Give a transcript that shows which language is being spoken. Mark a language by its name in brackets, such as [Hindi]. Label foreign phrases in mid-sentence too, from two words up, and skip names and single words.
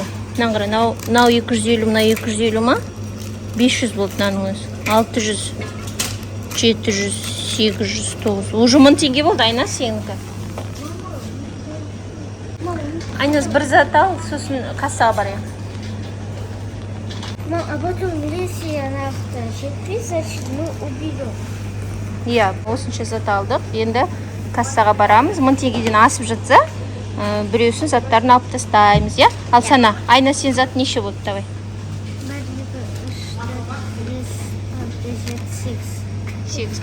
[Kazakh] Мынаны қара, мынау 250, мынау 250 ма? 500 болды мынаның өзі. 600, 700, 800, 900. Уже 1000 теңге болды, Айна, сенікі. Айназ, бір зат ал, сосын кассаға барайық. [Russian] А потом, если она жетпей, значит, мы уберем. [Kazakh] Иә, осынша зат алдық. Енді кассаға барамыз. 1000 теңгеден асып жатса, біреусін заттарын алып тастаймыз, иә? Ал сана, Айна, сен зат неше болды, давай? 8.